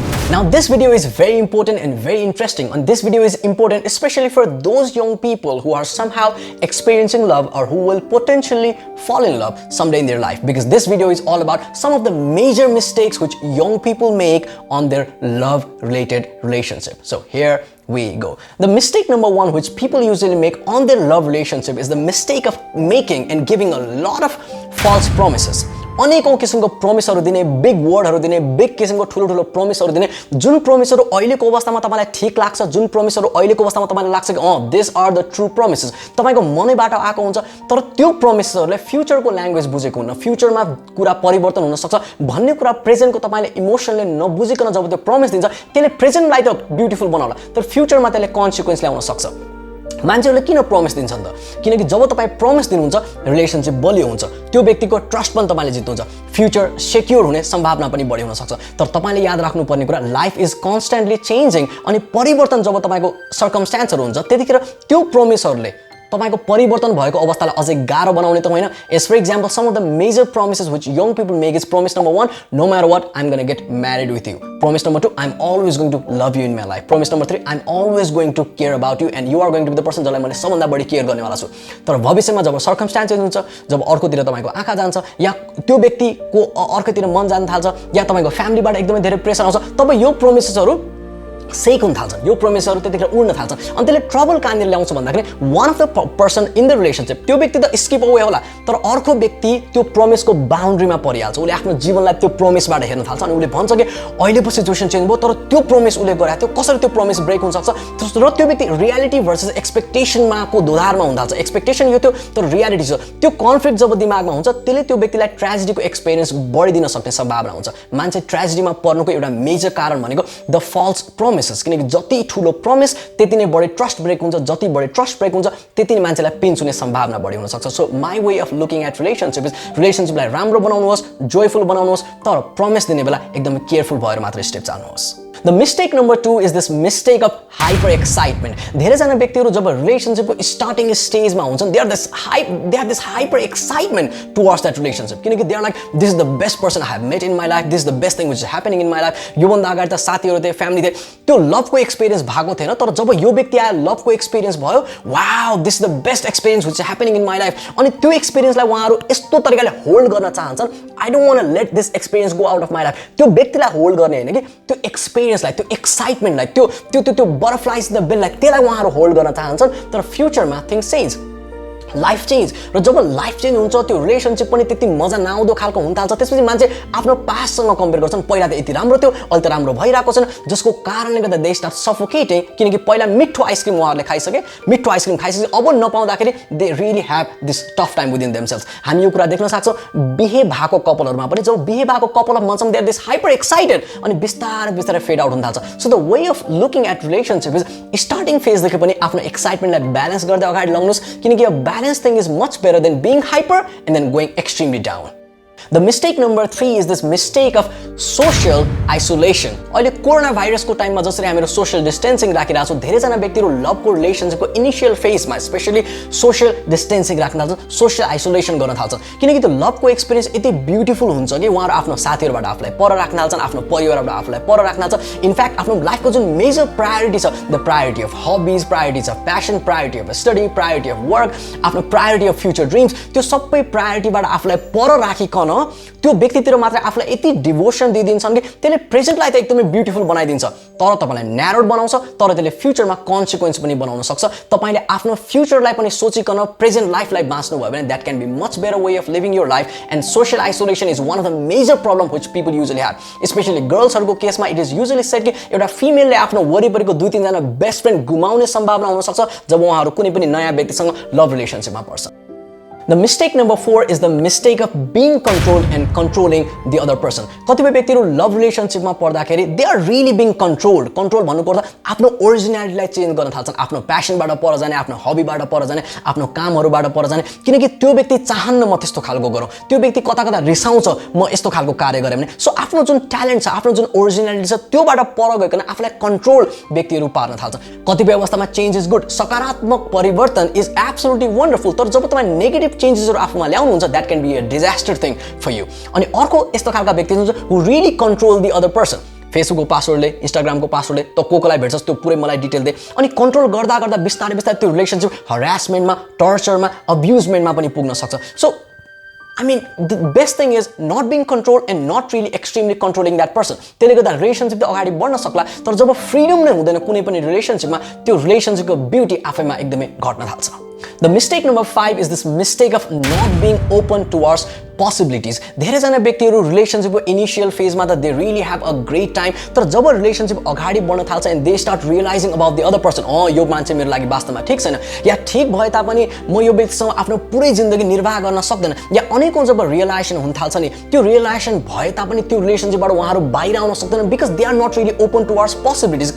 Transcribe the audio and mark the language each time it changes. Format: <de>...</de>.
<en>Now this video is very important and very interesting, and this video is important especially for those young people who are somehow experiencing love or who will potentially fall in love someday in their life, because this video is all about some of the major mistakes which young people make on their love related relationship. So here we go. The mistake number one which people usually make on their love relationship is the mistake of making and giving a lot of false promises.</en> <ne>अनेकौं किसिमको प्रोमिसहरु दिने, big वर्डहरु दिने, big किसिमको ठुलो प्रोमिसहरु दिने, जुन प्रोमिसहरु अहिलेको अवस्थामा तपाईलाई ठीक लाग्छ, जुन प्रोमिसहरु अहिलेको अवस्थामा तपाईलाई लाग्छ कि</ne> <en>this are the true promises,</en> <ne>तपाईको मनैबाट आएको हुन्छ, तर त्यो प्रोमिसेसहरुले फ्युचरको ल्याङ्ग्वेज बुझेको हुन्न, फ्युचरमा कुरा परिवर्तन हुन सक्छ भन्ने कुरा प्रेजेन्टको तपाईले इमोसनले नबुझिकन जब त्यो प्रोमिस दिन्छ त्यसले प्रेजेन्टलाई त ब्युटिफुल बनाउला, तर फ्युचरमा त्यसले कन्सिक्वेन्स ल्याउन सक्छ। मान्छेहरुले किन प्रोमिस दिन्छन् त? किनकि जब तपाई प्रोमिस दिनुहुन्छ रिलेशनशिप बलियो हुन्छ, त्यो व्यक्तिको ट्रस्ट पनि तपाईले जित्नुहुन्छ, फ्युचर सेक्युर हुने सम्भावना पनि बढी हुन सक्छ। तर तपाईले याद राख्नुपर्ने कुरा,</ne> <en>life is constantly changing,</en> <ne>अनि परिवर्तन जब तपाईको सर्कमस्टेन्सहरु हुन्छ त्यतिखेर त्यो प्रोमिसहरुले तपाईको परिवर्तन भएको अवस्थालाई अझै गाह्रो बनाउने त होइन।</ne> <en>As for example, some of the major promises which young people make is promise number 1, no matter what, I'm going to get married with you. Promise number 2, I'm always going to love you in my life. Promise number 3, I'm always going to care about you and you are going to be the person</en> <ne>जसलाई मैले सबभन्दा बढी care गर्नेवाला छु। तर भविष्यमा जब सर्कमस्टेन्सेस हुन्छ, जब अर्कोतिर तपाईको आँखा जान्छ या त्यो व्यक्तिको अर्कोतिर मन जान थाल्छ या तपाईको फ्यामिलीबाट एकदमै धेरै प्रेसर आउँछ, तब यो प्रोमिसेसहरु सेक हुन थाल्छन्, यो प्रोमिसहरु त्यतिखेर उड्न थाल्छन्, अनि त्यसले ट्रबल कहाँनिर ल्याउँछ भन्दाखेरि</ne> <en>one of the person in the relationship,</en> <ne>त्यो व्यक्ति त स्किप अवे होला, तर अर्को व्यक्ति त्यो प्रोमिसको बाउन्ड्रीमा परिहाल्छ, उसले आफ्नो जीवनलाई त्यो प्रोमिसबाट हेर्न थाल्छ अनि उसले भन्छ कि अहिले पो सिचुएसन चेन्ज भयो, तर त्यो प्रोमिस उसले गरे थियो, कसरी त्यो प्रोमिस ब्रेक हुन सक्छ, र त्यो व्यक्ति रियालिटी भर्सेस एक्सपेक्टेसनमा को दोधारमा हुन थाल्छ। एक्सपेक्टेसन यो थियो तर रियालिटी छ, त्यो कन्फ्लिक्ट जब दिमागमा हुन्छ त्यसले त्यो व्यक्तिलाई ट्रेजेडीको एक्सपिरियन्स बढिदिन सक्ने सम्भावना हुन्छ। मान्छे ट्रेजेडीमा पर्नुको एउटा मेजर कारण भनेको द फल्स प्रोमिस, किनकि जति ठुलो प्रोमिस त्यति नै बढी ट्रस्ट ब्रेक हुन्छ, जति बढी ट्रस्ट ब्रेक हुन्छ त्यति नै मान्छेलाई पिन्च हुने सम्भावना बढी हुन सक्छ।</ne> <en>so my way of looking at relationship is</en> <ne>रिलेशनशिपलाई राम्रो बनाउनुहोस्, जोयफुल बनाउनुहोस्, तर प्रोमिस दिने बेला एकदमै केयरफुल भएर मात्र step चाल्नुहोस्।</ne> <en>The mistake number 2 is this mistake of hyper excitement.</en> <ne>धेरैजना व्यक्तिहरु जब रिलेशनशिपको स्टार्टिङ स्टेजमा हुन्छन्,</ne> <en>they have this hyper excitement towards that relationship, किनकि they are like, this is the best person I have met in my life, this is the best thing which is happening in my life।</en> <ne>यो भन्दा अगाडि त साथीहरु थिए, family थिए, त्यो लभको experience भएको थिएन, तर जब यो व्यक्ति आयो, लभको एक्सपिरियन्स भयो,</ne> <en>wow this is the best experience which is happening in my life,</en> <ne>अनि त्यो एक्सपिरियन्सलाई उहाँहरु यस्तो तरिकाले होल्ड गर्न चाहन्छन्,</ne> <en>I don't want to let this experience go out of my life।</en> <ne>त्यो व्यक्तिलाई होल्ड गर्ने हैन कि त्यो एक्सपिरियन्सलाई, त्यो एक्साइटमेन्टलाई, त्यो बटरफ्लाइज इन द बेललाई, त्यसलाई उहाँहरु होल्ड गर्न चाहन्छन्, तर फ्युचरमा थिंग्स चेन्ज, लाइफ चेन्ज, र जब लाइफ चेन्ज हुन्छ त्यो रिलेशनशिप पनि त्यति मजा नआउँदो खालको हुन थाल्छ। त्यसपछि मान्छे आफ्नो पास्टसँग कम्पेयर गर्छन्, पहिला त यति राम्रो थियो अहिले त राम्रो भइरहेको छैन, जसको कारणले गर्दा दे स्टार्ट सफोकेटिङ, किनकि पहिला मिठो आइसक्रिम उहाँहरूले खाइसके, मिठो आइसक्रिम खाइसके अब नपाउँदाखेरि</ne> <en>They really have this tough time within themself.</en> <ne>हामी यो कुरा देख्न सक्छौँ बिहे भएको कपलहरुमा पनि, जब बिहे भएको couple of months</ne> <en>they are this hyper excited</en> <ne>अनि बिस्तारै फेड आउट हुन थाल्छ।</ne> <en>so the way of looking at relationship is starting फेजदेखि</en> <ne>पनि आफ्नो एक्साइटमेन्टलाई ब्यालेन्स गर्दै अगाडि लग्नुहोस्, किनकि</ne> <en>balance thing is much better than being hyper and then going extremely down. The mistake number 3 is this mistake of social isolation.</en> <ne>अहिले corona भाइरसको टाइममा जसरी हामीहरु social distancing राखिरहेका छौं, धेरैजना व्यक्तिहरु लभको रिलेशनशिपको इनिशियल फेजमा स्पेशली सोशल डिस्टेन्सिङ राख्न थाल्छन्, सोशल आइसोलेसन गर्न थाल्छन्, किनकि त्यो लभको एक्सपिरियन्स यति ब्युटिफुल हुन्छ कि उहाँहरु आफ्नो साथीहरुबाट आफूलाई पर राख्न थाल्छन्, आफ्नो परिवारबाट आफूलाई पर राख्न थाल्छन्। इनफ्याक्ट आफ्नो लाइफको जुन मेजर प्रायोरिटी छ, the priority of हबीज, priority of passion, priority of study, priority of work, आफ्नो प्रायोरिटी अफ फ्युचर ड्रिम्स, त्यो सबै प्रायोरिटीबाट आफूलाई पर राखिकन त्यो व्यक्तितिर मात्र आफूलाई यति डिभोसन दिइदिन्छन् कि त्यसले प्रेजेन्टलाई त एकदमै ब्युटिफुल बनाइदिन्छ, तर तपाईलाई न्यारोड बनाउँछ, तर त्यसले फ्युचरमा कन्सिक्वेन्स पनि बनाउन सक्छ। तपाईले आफ्नो फ्युचरलाई पनि सोचिकन प्रेजेन्ट लाइफलाई बाँच्नु भयो भने</ne> <en>that can be much better way of living your life, and social isolation is one of the major problem which people usually have, especially girls</en> <ne>हरुको केसमा</ne> <en>it is usually said</en> <ne>कि एउटा फिमेलले आफ्नो वरिपरिको 2-3 जना बेस्ट फ्रेन्ड गुमाउने सम्भावना हुन सक्छ जब उहाँहरु कुनै पनि नयाँ व्यक्तिसँग लभ रिलेशनशिपमा पर्छ।</ne> <en>The mistake number 4 is the mistake of being controlled and controlling the other person.</en> <ne>कतिपय व्यक्तिहरु लभ रिलेशनशिपमा पर्दाखेरि</ne> <en>they are really being controlled.</en> <ne>Control भन्नु पर्दा आफ्नो ओरिजिनालिटीलाई चेन्ज गर्न थाल्छन्, आफ्नो प्यासनबाट पर जाने, आफ्नो हबीबाट पर जाने, आफ्नो कामहरुबाट पर जाने, किनकि त्यो व्यक्ति चाहन्न म त्यस्तो खालको गरौँ, त्यो व्यक्ति कता रिसाउँछ म यस्तो खालको कार्य गरे भने। सो आफ्नो जुन ट्यालेन्ट छ, आफ्नो जुन ओरिजिनालिटी छ त्योबाट पर गइकन आफुलाई कन्ट्रोल व्यक्तिहरु पार्न थाल्छन्। कतिपय अवस्थामा</ne> <en>change is good,</en> <ne>सकारात्मक परिवर्तन इज एब्सोल्युटली वन्डरफुल, तर जब तपाई नेगेटिभ नेगेटिभ चेन्जेसहरु आफूमा ल्याउनुहुन्छ</ne> <en>that can be a disaster thing for you.</en> <ne>अनि अर्को यस्तो खालका व्यक्ति हुनुहुन्छ</ne> <en>who really control the other person.</en> <ne>फेसबुकको पासवर्डले इन्स्टाग्रामको पासवर्डले त कोलाई भेट्छस् त्यो पुरै मलाई डिटेल दे अनि कन्ट्रोल गर्दा गर्दा बिस्तारै बिस्तारै त्यो रिलेसनशिप हरासमेन्टमा टर्चरमा अब्युजमेन्टमा पनि पुग्न सक्छ.</ne> <en>So I mean, the best thing is not being controlled and not really extremely controlling that person.</en> <ne>त्यसले गर्दा रिलेसनशिप त अगाडि बढ्न सक्ला तर जब फ्रीडम नै हुँदैन कुनै पनि रिलेसनशिपमा त्यो रिलेसनशिपको ब्युटी आफैमा एकदमै घट्न थाल्छ.</ne> <en>The mistake number 5 is this mistake of not being open towards possibilities.</en> <ne>धेरैजना व्यक्तिहरु रिलेसनशिपको इनिशियल फेजमा त</ne> <en>they really have a great time</en> <ne>तर जब रिलेसनशिप अगाडि बढ्न थाल्छ</ne> <en>and they start realizing about the other person</en> <ne>यो मान्छे मेरो लागि वास्तवमा ठीक छैन या ठीक भए तापनि म यो व्यक्तिसँग आफ्नो पुरै जिन्दगी निर्वाह गर्न सक्दैन या अनेकौं जब रियलाइजेसन हुन थाल्छ नि त्यो रियलाइजेसन भए तापनि त्यो रिलेसनशिपबाट उहाँहरु बाहिर आउन सक्दैन</ne> <en>because they are not really open towards possibilities.</en>